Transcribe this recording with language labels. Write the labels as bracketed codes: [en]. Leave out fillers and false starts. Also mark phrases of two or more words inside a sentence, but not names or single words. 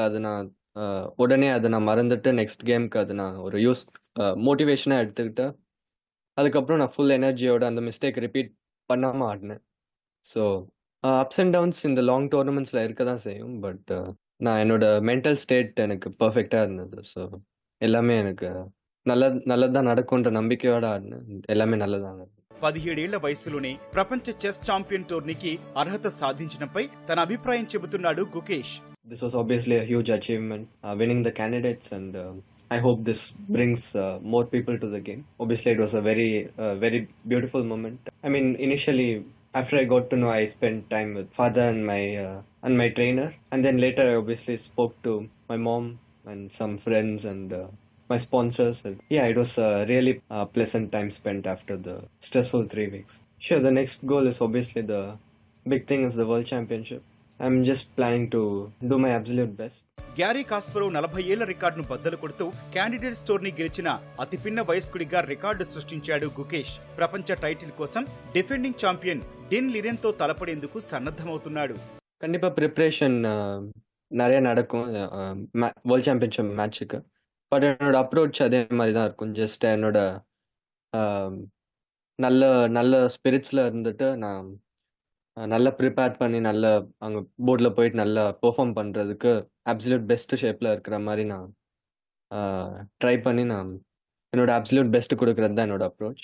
[ta] அது நான் உடனே அதை நான் மறந்துட்டு [en] next gameukku [ta] அது நான் ஒரு மோட்டிவேஷனாக எடுத்துக்கிட்டு அதுக்கப்புறம் நான் [en] full energyoda [ta] அந்த [en] mistake repeat [ta] பண்ணாமல் ஆடினேன். ஸோ [en] ups and downs [ta] இந்த [en] long tournamentsil [ta] இருக்க தான் செய்யும். பட் நான் என்னோட [en] mental state [ta] எனக்கு பர்ஃபெக்டாக இருந்தது. ஸோ எல்லாமே எனக்கு நல்லதா நடக்கும்ன்ற நம்பிக்கையோட ఆడిన எல்லாமே நல்லதாங்க. [te] 17 ఏళ్ల వయసులోనే ప్రపంచ [en] chess champion [te] టోర్నీకి అర్హత సాధించడంపై తన అభిప్రాయం చెబుతున్నాడు గుకేష్. [en] This was obviously a huge achievement, winning the candidates, and I hope this brings more people to the game. Obviously, it was a very beautiful moment. I mean, initially, after I got to know, I spent time with father and my trainer, and then later I obviously spoke to my mom and some friends and my sponsors. And yeah, it was a really pleasant time spent after the stressful 3 weeks. Sure, the next goal is obviously the big thing is the World Championship. I'm just planning to do my absolute best. [te] గ్యారీ కాస్పరోవ్ 40 ఏళ్ల రికార్డును బద్దలు కొడుతూ [en] candidates tourney [te] గెలిచిన అతి పిన్న వయస్కుడిగా రికార్డు సృష్టించాడు గుకేష్. ప్రపంచ టైటిల్ కోసం [en] defending champion [te] డెన్ లిరెన్తో తలపడేందుకు సన్నద్ధమవుతున్నాడు. [ta] கண்டிப்பா ப்ரிப்ரேஷன் நிறைய நடக்கும் [en] world championship matchukku. [ta] பட் என்னோட அப்ரோச் அதே மாதிரி தான் இருக்கும். ஜஸ்ட் என்னோட நல்ல நல்ல ஸ்பிரிட்ஸில் இருந்துட்டு நான் நல்லா ப்ரிப்பேர் பண்ணி நல்லா அங்கே போர்டில் போயிட்டு நல்லா பெர்ஃபார்ம் பண்ணுறதுக்கு [en] absolute best shapeil [ta] இருக்கிற மாதிரி நான் ட்ரை பண்ணி நான் என்னோட [en] absolute bestu [ta] கொடுக்குறது தான் என்னோட அப்ரோச்.